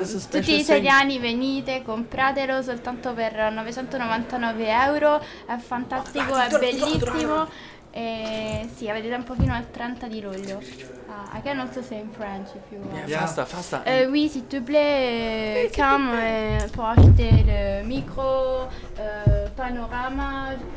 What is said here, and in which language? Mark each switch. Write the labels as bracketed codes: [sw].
[it] Tutti gli italiani venite, compratelo soltanto per 999 euro. È fantastico, è bellissimo. E sì, avete tempo fino al 30 di luglio. [en] I can also say in French if you want. Yeah, faster, faster. [fr] Oui, s'il te plaît, come pour acheter le micro panorama.